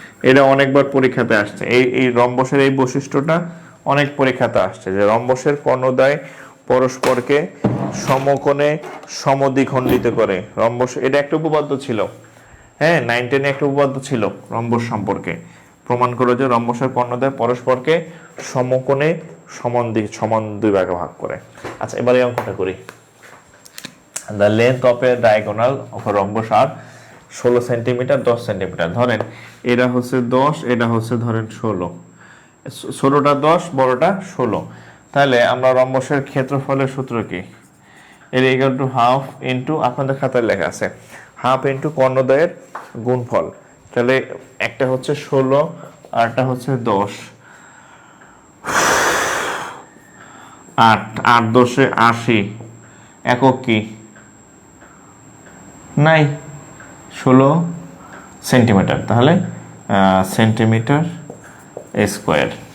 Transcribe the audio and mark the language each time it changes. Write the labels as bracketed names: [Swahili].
[Bangla] এটা অনেকবার পরীক্ষাতে আসছে, এই রম্বসের এই বৈশিষ্ট্যটা অনেক পরীক্ষাতে আসছে, যে রম্বসের কর্ণদ্বয় পরস্পরকে সমকোণে সমদ্বিখণ্ডিত করে। রম্বস এটা একটা উপপাদ্য ছিল, হ্যাঁ 9, 10 একটা উপপাদ্য ছিল রম্বস সম্পর্কে, প্রমাণ করলো যে রম্বসের কর্ণদ্বয় পরস্পরকে সমকোণে সমান দুই ভাগে ভাগ করে। আচ্ছা, এবার এই অঙ্কটা করি। [English] The length of a diagonal of a rhombus are 16 centimetre, 10 centimetre. [Bangla] ধরেন এটা হচ্ছে 10, এটা হচ্ছে ধরেন 16, ছোটটা 10, বড়টা 16। তাহলে আমরা রম্বসের ক্ষেত্রফলের সূত্র কি? এর ইকুয়াল টু হাফ ইন্টু, আপনাদের খাতায় লেখা আছে, হাফ ইন্টু কর্ণদ্বয়ের গুণফল। তাহলে একটা হচ্ছে 16 আর একটা হচ্ছে 10, 8 8 10 80, একক কি নাই, 16 সেন্টিমিটার, তাহলে সেন্টিমিটার স্কোয়ার।